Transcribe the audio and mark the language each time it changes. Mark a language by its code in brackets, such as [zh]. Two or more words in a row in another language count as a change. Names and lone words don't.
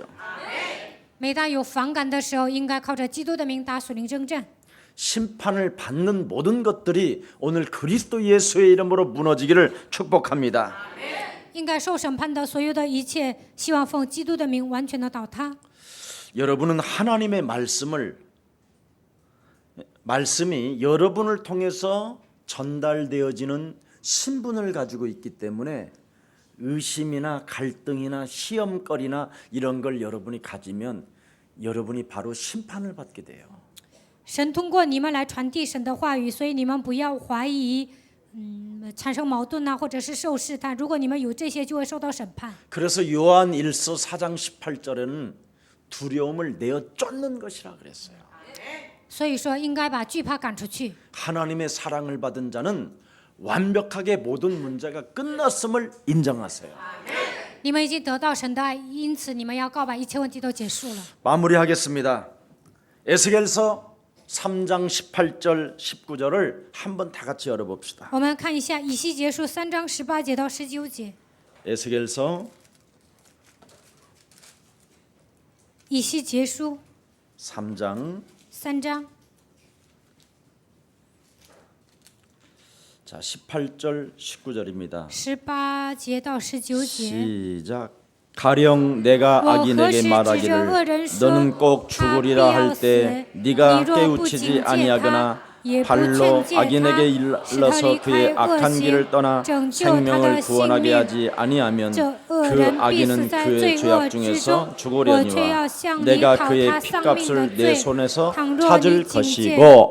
[zh] 每当有反感的时候，应该靠着基督的名打属灵征战。 [ko] 심판을 받는 모든 것들이 오늘 그리스도 예수의 이름으로 무너지기를 축복합니다. [zh] 应该受审判的所有的一切，希望奉基督的名完全的倒塌。 [ko] 여러분은 하나님의 말씀이 여러분을 통해서 전달되어지는 신분을 가지고 있기 때문에 의심이나 갈등이나 시험거리나 이런 걸 여러분이 가지면 여러분이 바로 심판을 받게 돼요. [zh] 神通过你们来传递神的话语，所以你们不要怀疑，产生矛盾呐、或者是受试探。如果你们有这些，就会受到审判。 [ko] 그래서 요한 1서 4장 18절에는 두려움을 내어 쫓는 것이라 그랬어요. [zh] 所以说，应该把惧怕赶出去。 [ko] 하나님의 사랑을 받은 자는 완벽하게 모든 문제가 끝났음을 인정하세요. [zh] 你们已经得到神的爱，因此你们要告白一切问题都结束了。 [ko] 마무리하겠습니다. 에스겔서 3장 18절 19절을 한번 다 같이 열어봅시다. [zh] 我们看一下以西结书3章18节到19节。 [ko] 에스겔서 [zh] 以西结书 [ko] 3장 [zh] 3章 [ko] 자 18절 19절입니다. [zh] 18 节到19节。 [ko] 시작. 가령 내가 악인에게 말하기를 너는 꼭 죽으리라 할 때 네가 깨우치지 아니하거나 발로 악인에게 일러서 그의 악한 길을 떠나 생명을 구원하게 하지 아니하면 그 악인은 그의 죄악 중에서 죽으려니와 내가 그의 핏값을 내 손에서 찾을 것이고.